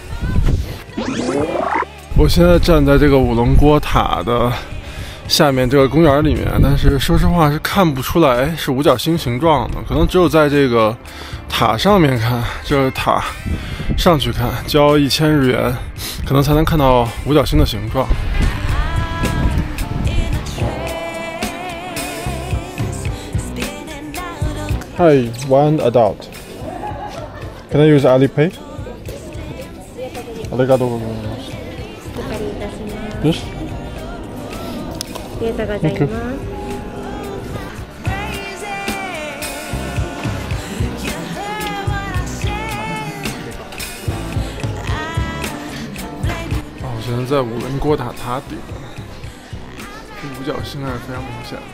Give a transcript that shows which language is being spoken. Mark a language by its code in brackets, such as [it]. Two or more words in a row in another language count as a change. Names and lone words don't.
[zh] 我现在站在这个五棱郭塔的下面这个公园里面，但是说实话是看不出来是五角星形状的，可能只有在这个塔上面看，这个塔上去看，交1000日元，可能才能看到五角星的形状。 [en] Hi, one adult. Can I use Alipay? [ja] ありがとうございます。よし。ありがとうございます。 [zh] 我现在在五棱郭塔塔顶，五角星还是非常明显的。